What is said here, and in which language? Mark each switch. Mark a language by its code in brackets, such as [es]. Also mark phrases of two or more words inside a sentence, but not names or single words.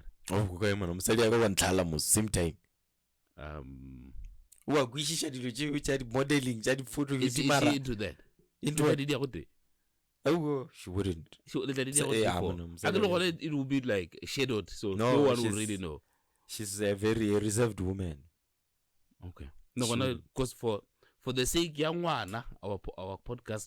[nso] Oh go ka mona mosadi ya go nthala mo [en] same time. [nso] Wa kwishisha dilo tša modeling tša di photo [en] is [nso] mara [en] into that. Into what did you Oh, she wouldn't. So it would be like shadowed, so no one will really know. She's a very reserved woman. Okay. No, because for the sake young one, our podcast.